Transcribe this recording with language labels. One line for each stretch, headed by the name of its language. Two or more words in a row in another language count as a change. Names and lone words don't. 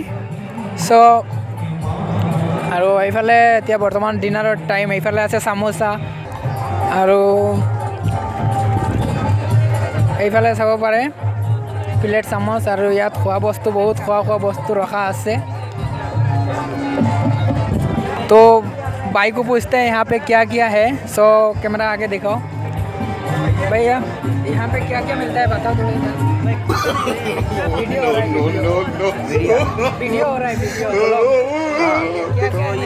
Assamese: চ' আৰু এইফালে এতিয়া বৰ্তমান
English: dinnerৰ time।
Assamese: এইফালে আছে চামোচা আৰু এইফালে চাব পাৰে প্লেট চামচ। আৰু ইয়াত খোৱা বস্তু বহুত খোৱা বস্তু ৰখা আছে।
Hindi: तो भाई को पूछते हैं यहाँ पे क्या क्या है। सो कैमरा आगे दिखाओ भैया, यहाँ पे क्या क्या मिलता है बताओ थोड़ा सा। वीडियो हो रहा है, वीडियो तो ये